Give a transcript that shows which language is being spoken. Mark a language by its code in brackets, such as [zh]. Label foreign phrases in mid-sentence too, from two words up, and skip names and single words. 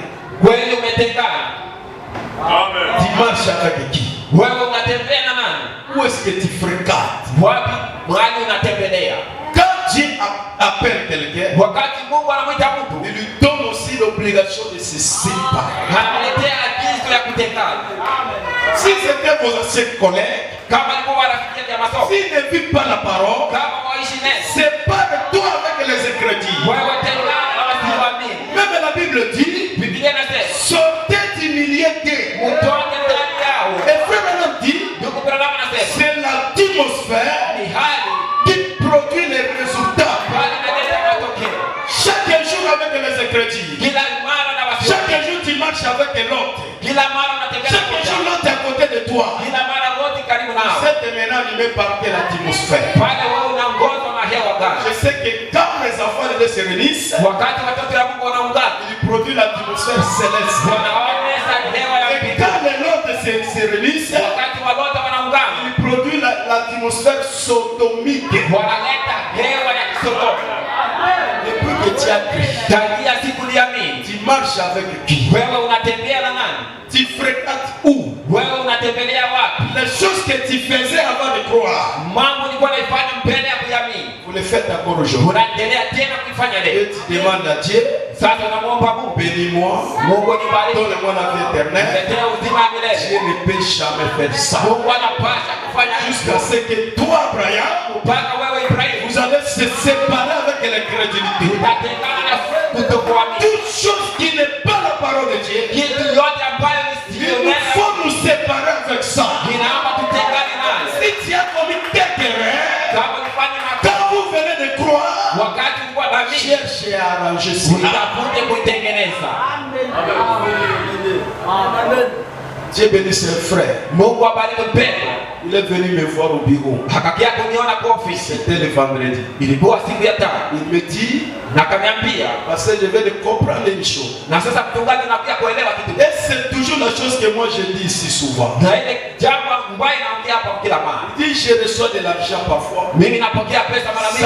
[sw] kweli umetengana? [fr] Tu marches avec qui? [sw] Wewe unatembea na nani? [fr] Où est-ce que tu fréquentes? [sw] Wapi mahali unatembelea? [fr] Quand Dieu appelle quelqu'un, [sw] Wakati Mungu anamwita mtu, [fr] il lui donne aussi l'obligation de se séparer. [sw] anamletea agizo ya kutengana. [fr] Si c'était vos anciens collègues, [sw] Kama alikuwa rafiki ya masomo, [fr] s'ils ne vivent pas la parole, [sw] kama waishi neno, [fr] sépare-toi avec les incrédules. [sw] wewe tengana na wasioamini. [fr] Même la Bible dit, [sw] Biblia inasema [fr] sortez du milieu d'eux. [sw] mtoke ndani yao. [fr] Et frère Branham dit, [sw] Ndugu Branham anasema [fr] c'est l'atmosphère [sw] ni hali [fr] qui produit les résultats. [sw] bali inaleta matokeo. [fr] Chaque jour avec les incrédules. [sw] Kila mara na wasioamini, [fr] Chaque jour tu marches avec l'autre. [sw] kila mara unatembea na [fr] Chaque jour [sw] mmoja, [fr] l'autre est à côté de toi. [sw] kila mara wote karibu nao. [fr] Cette maintenant animé par quelle atmosphère? [sw] Pale wewe unaongozwa na hewa gani? [fr] Je sais que quand les enfants de Dieu se réunissent, [sw] Wakati watoto ya Mungu wanaungana, [fr] ils produisent l'atmosphère céleste. [sw] wanaonyesha hewa ya [fr] Et [sw] mbinguni. [fr] quand les autres se réunissent, [sw] Wakati walote wanaungana, [fr] ils produisent l'atmosphère sodomique. [sw] wanaleta hewa ya Sodoma. [fr] Depuis que tu as pris, [sw] Tangia siku uliamini, [fr] tu marches avec qui? [sw] wewe unatembea na nani? [fr] Tu fréquentes où? [sw] Wewe unatembelea wapi? [fr] Les choses que tu faisais avant de croire, [sw] Mambo ulikuwa unaifanya mbele ya kuamini, [fr] vous les faites encore aujourd'hui. [sw] unaendelea tena kuifanya leo. [fr] Et tu demandes à Dieu, [sw] Sasa unamwomba Mungu, [fr] bénis-moi, [sw] Mungu nibariki, [fr] donne-moi la vie éternelle. [sw] niletee uzima wa milele. [fr] Dieu ne peut jamais faire ça. [sw] Mungu anapasha kufanya [fr] Jusqu'à [sw] hivyo [fr] ce que toi, Abraham, [sw] mpaka wewe Ibrahimu [fr] vous allez se séparer avec l'incrédulité. [sw] utatengana na kutokuamini. [fr] Toute chose qui n'est pas la parole de Dieu, [sw] Kitu yote ambayo ni [fr] il [sw] sio [fr] nous [sw] neno, [fr] faut nous séparer avec ça. [sw] inaomba tutengane nayo. [fr] Si tu as commis quelque erreur, [sw] Kama ulifanya makosa, [fr] quand vous venez cherche à arranger cela. [sw] Utafute kuitengeneza. [fr] Dieu bénisse un frère. [sw] Mungu abariki mpendwa. [fr] Il est venu me voir au bureau. [sw] Akakia kuniona kwa ofisi. [fr] C'était le vendredi. [sw] Ilikuwa siku ya tano. [fr] Il me dit, [sw] na akaniambia, [fr] parce que je vais de comprendre une chose. [sw] Na sasa mchungaji nakuja kuelewa kitu. [fr] Et c'est toujours la chose que moi je dis ici souvent. [sw] Na ile jambo ambayo naongea hapa kila mara. [fr] Il dit je reçois de l'argent parfois. [sw] Mimi napokea pesa mara mingi.